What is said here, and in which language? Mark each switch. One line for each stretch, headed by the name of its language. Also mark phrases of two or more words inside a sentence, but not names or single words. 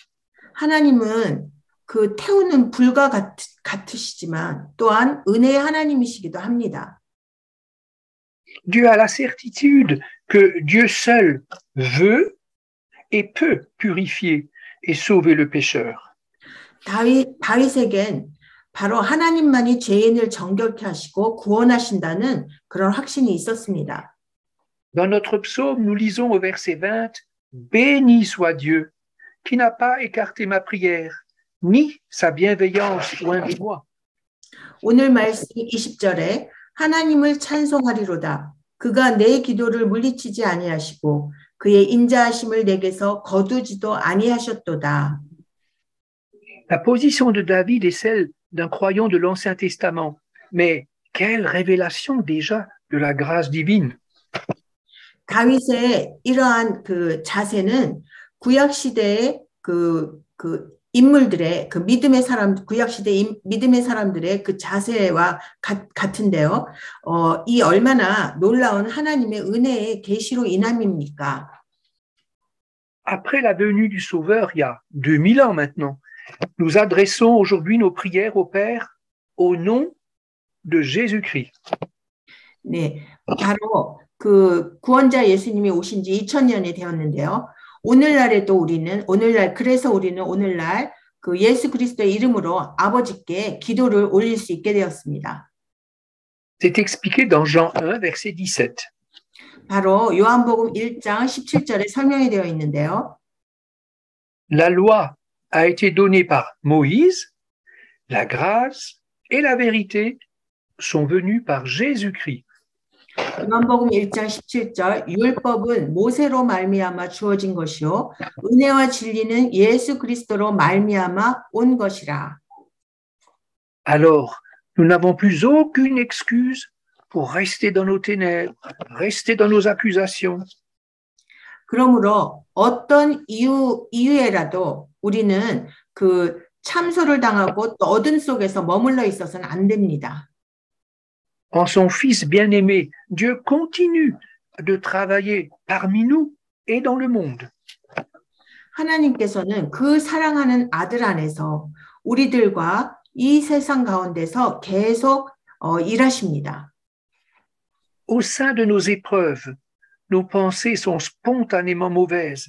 Korean: 하나님은 그 태우는 불과 같으시지만 또한 은혜의 하나님이시기도 합니다.
French: Dieu a la certitude que Dieu seul veut et peut purifier et sauver le pécheur.
Korean: 다윗에겐 바로 하나님만이 죄인을 정결케 하시고 구원하신다는 그런 확신이 있었습니다.
French: Dans notre psaume, nous lisons au verset 20, Béni soit Dieu, qui n'a pas écarté ma prière, ni sa bienveillance loin de moi.
Korean: 오늘 말씀 20절에 하나님을 찬송하리로다. 그가 내 기도를 물리치지 아니하시고 그의 인자하심을 내게서 거두지도 아니하셨도다.
French: La position de David est celle d'un croyant de l'Ancien Testament, mais quelle révélation déjà de la grâce divine.
Korean: 다윗의 이러한 그 자세는 구약 시대의 그 인물들의 그 믿음의 사람 구약 시대 믿음의 사람들의 그 자세와 같은데요. 이 얼마나 놀라운 하나님의 은혜의 계시로 인함입니까?
French: Après la venue du Sauveur, il y a 2000 ans maintenant, nous adressons aujourd'hui nos prières au Père au nom de Jésus-Christ.
Korean: 네, 바로 그 구원자 예수님이 오신 지 2000년이 되었는데요. 그래서 우리는 오늘날 그 예수 그리스도의 이름으로 아버지께 기도를 올릴 수 있게 되었습니다.
French: C'est expliqué dans Jean 1, verset 17.
Korean: 바로 요한복음 1장 17절에 설명이 되어 있는데요.
French: La loi a été donnée par Moïse, la grâce et la vérité sont venues par Jésus-Christ.
Korean: 요한복음 1장 17절 율법은 모세로 말미암아 주어진 것이요 은혜와 진리는 예수 그리스도로 말미암아 온 것이라.
French: Alors, nous n'avons plus aucune excuse pour rester dans nos ténèbres, rester dans nos accusations.
Korean: 그러므로 어떤 이유에라도 우리는 그 참소를 당하고 또 어둠 속에서 머물러 있어서는 안 됩니다.
French: En son Fils bien-aimé, Dieu continue de travailler parmi nous et dans le monde.
Korean: 하나님께서는 그 사랑하는 아들 안에서 우리들과 이 세상 가운데서 계속 일하십니다.
French: Au sein de nos épreuves, nos pensées sont spontanément mauvaises.